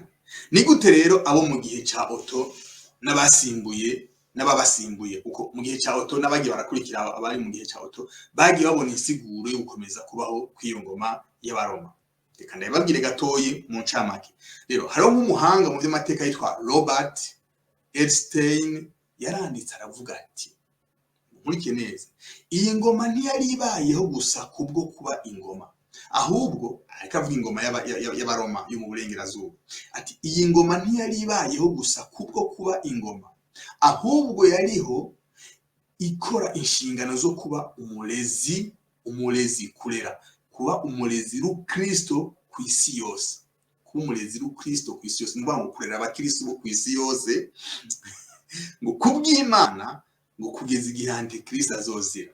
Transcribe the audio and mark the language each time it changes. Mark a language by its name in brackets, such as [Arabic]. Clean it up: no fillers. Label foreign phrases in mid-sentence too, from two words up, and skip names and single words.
[Rundi] Ni gute rero abo mu gihe ca Otto n'ababasimbuye uko mu gihe ca Otto n'abagiye barakurikira abari mu gihe ca Otto bagiye babona insiguro yo gukomeza kubaho kw'iyo ngoma y'abaroma. Reka ndababwire gatoyi mu ncamake. Rero hariho nk'umuhanga mu by'amateka yitwa Robert Epstein yaranditse aravuga ati nkurikije neza iyi ngoma ntiyari ibayeho gusa kubwo kuba ingoma ahubwo akavuga ingoma y'abaroma yo mu Burengerazuba ati iyi ngoma ntiyari ibayeho gusa kubwo kuba ingoma ahubwo yariho ikora inshingano zo kuba umurezi kurera kuba umurezi w'Ukristo ku isi yose kuba umurezi w'Ukristo ku isi yose ngo kurera abakristo bo ku isi yose ngo kubw'Imana ngo kugeza igihe Antikristo azozira.